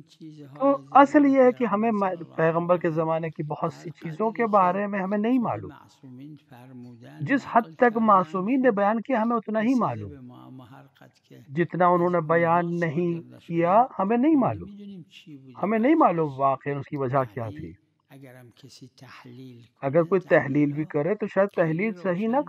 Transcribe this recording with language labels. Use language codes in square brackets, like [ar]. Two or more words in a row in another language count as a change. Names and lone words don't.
[ur] तो [fa] چیزهای [ur] असल [fa] زمان [ur] یہ ہے کہ ہمیں [ar] پیغمبر صلی الله علیه و [ur] پیغمبر کے [ar] آله [ur] زمانے کی بہت [fa] هر [ur] سی چیزوں کے [fa] قدری که [ur] بارے میں ہمیں نہیں [fa] خود [ur] मालूम [fa] معصومین فرمودن [ur] جس حد [fa] نقل [ur] तक [fa] کردن [ur] معصومین نے بیان کیا ہمیں اتنا ہی [fa] رسیده [ur] मालूम [fa] به ما اما هر قدر که [ur] जितना [fa] از [ur] انہوں نے بیان [fa] اونها [ur] नहीं [fa] صادر [ur] किया [fa] نشده [ur] ہمیں نہیں [fa] ما [ur] मालूम [fa] نمیدونیم چی بوده [ur] ہمیں نہیں معلوم [fa] وجهش [ur] واقعی اس کی وجہ کیا تھی [fa] یعنی اگرم کسی تحلیل [ur] अगर [fa] کنه [ur] कोई [fa] تحلیل [ur] تحلیل بھی [fa] ها [ur] کرے تو شاید [fa] خیلی [ur] تحلیل صحیح نہ